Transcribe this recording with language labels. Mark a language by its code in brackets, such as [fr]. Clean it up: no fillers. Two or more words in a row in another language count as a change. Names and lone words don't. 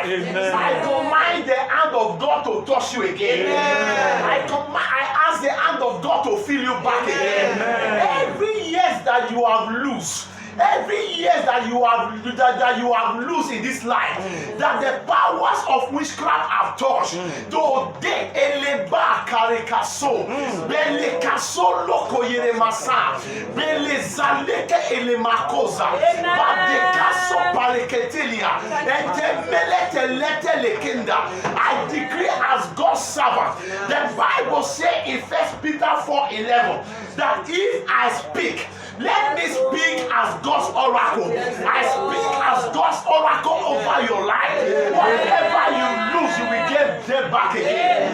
[en] I command the hand of God to touch you again. I ask the hand of God to fill you back again. Every year that you have lost, every year that you have lost in this life, that the powers of witchcraft have touched, today eleba karikaso, belekaso loko yeremasa, belezaleke elemakoza, badekaso paleketelia, entemelete lete lekenda. I decree as God's servant, the Bible says in 1 Peter 4:11 that if I speak, let me speak as God's oracle. I speak as God's oracle over your life. Whatever you lose, you will get them back again.